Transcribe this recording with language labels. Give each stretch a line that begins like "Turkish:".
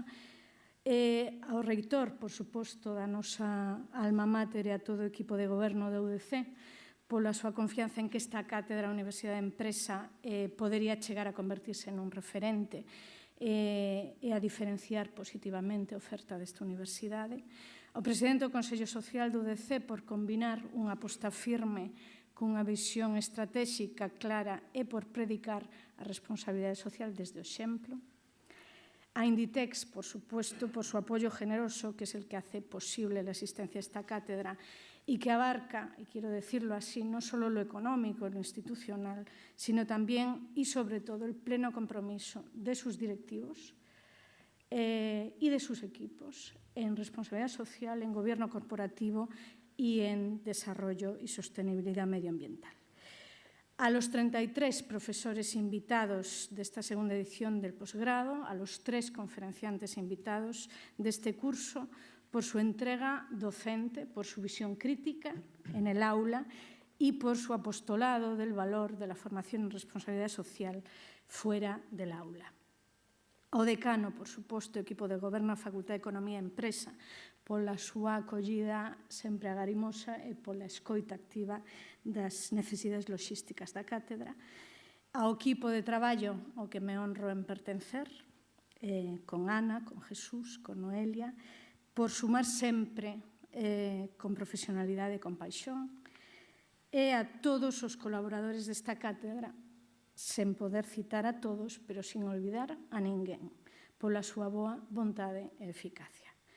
Galician: Ao reitor, por suposto, da nosa alma mater e a todo o equipo de goberno da UDC, pola súa confianza en que esta cátedra Universidade de Empresa podería chegar a convertirse nun referente e a diferenciar positivamente a oferta desta universidade. Ao presidente do Consello Social do UDC por combinar unha aposta firme cunha visión estratégica clara e por predicar a responsabilidade social desde o exemplo.
Spanish: A Inditex, por supuesto, por su apoyo generoso, que es el que hace posible la asistencia a esta cátedra y que abarca, y quiero decirlo así, no solo lo económico, lo institucional, sino también y sobre todo el pleno compromiso de sus directivos y de sus equipos en responsabilidad social, en gobierno corporativo y en desarrollo y sostenibilidad medioambiental. A los 33 profesores invitados de esta segunda edición del posgrado, a los 3 conferenciantes invitados de este curso, por su entrega docente, por su visión crítica en el aula y por su apostolado del valor de la formación en responsabilidad social fuera del aula.
Galician: O decano, por suposto, equipo de goberno, Facultad de Economía e Empresa, pola súa acollida sempre agarimosa e pola escoita activa das necesidades logísticas da cátedra. Ao equipo de traballo ao que me honro en pertencer, con Ana, con Jesús, con Noelia, por sumar sempre con profesionalidade e con paixón, e a todos os colaboradores desta cátedra, sen poder citar a todos, pero sin olvidar a ninguén, pola súa boa vontade e eficacia.